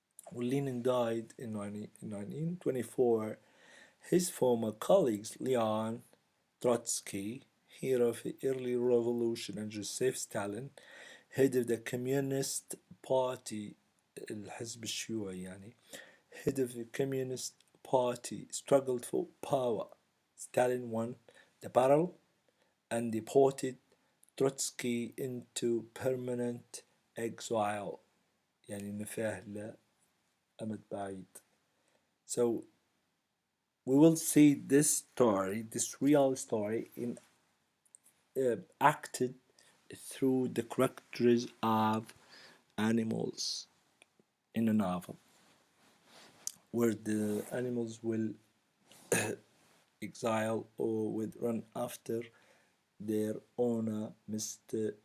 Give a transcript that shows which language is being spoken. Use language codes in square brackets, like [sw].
[en] When Lenin died in 1924, his former colleagues Leon Trotsky, hero of the early revolution, and Joseph Stalin, head of the Communist Party, [ar] الحزب الشيوعي يعني, [en] head of the Communist Party, struggled for power. Stalin won the battle and deported Trotsky into permanent exile. [ar] يعني نفاه له أمد بعيد. So [en] we will see this story, this real story, in acted through the characters of animals in a novel, where the animals will exile or would run after their owner, Mr.